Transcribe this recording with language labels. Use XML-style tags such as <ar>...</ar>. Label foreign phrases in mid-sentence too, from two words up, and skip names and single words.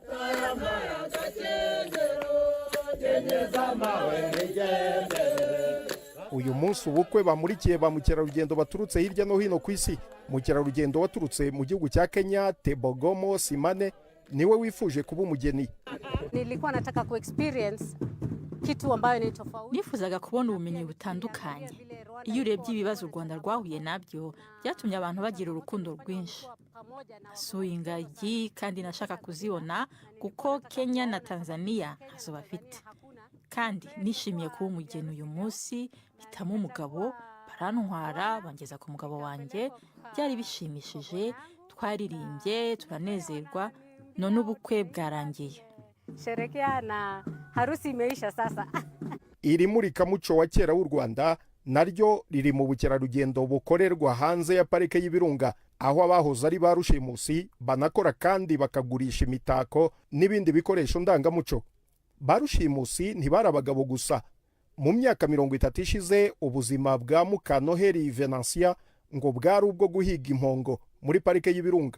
<rw>Uyu munsi ubukwe bamurikiye ba mukerarugendo baturutse hirya no hino ku isi. Mukerarugendo waturutse mu gihugu cya Kenya, Tebogomo Simane, niwe wifuje kuba umugeni.</rw> <sw>Nilikuwa nataka ku experience kitu ambayo ni tofauti.</sw> <rw>Nifuzaga kubona ubumenyi butandukanye. Iyo urebye ibibazo u Rwanda rwahuye nabyo, byatumye abantu bagira urukundo rwinshi. Nasuye ingagi kandi nashaka kuzibona kuko Kenya na Tanzania ntazo bafite. Kandi nishimiye kuba umugeni uyu munsi, hitamo umugabo, barantwara bangeza ku mugabo wanjye, byari bishimishije, twaririmbye, turanezerwa, none ubukwe bwarangiye.</rw> <sw>Sherekea na harusi imeisha sasa.</sw> <rw>Iri murikamuco wa kera w'u Rwanda naryo riri mu bukerarugendo bukorerwa hanze ya parike y'Ibirunga, aho abahoze ari barushimusi banakora kandi bakagurisha imitako n'ibindi bikoresho ndangamuco. Barushimusi ntibari abagabo gusa. Mu myaka 30 ishize ubuzima bwa Mukanoheri Venantia ngo bwari ubwo guhiga impongo muri parike y'Ibirunga.</rw>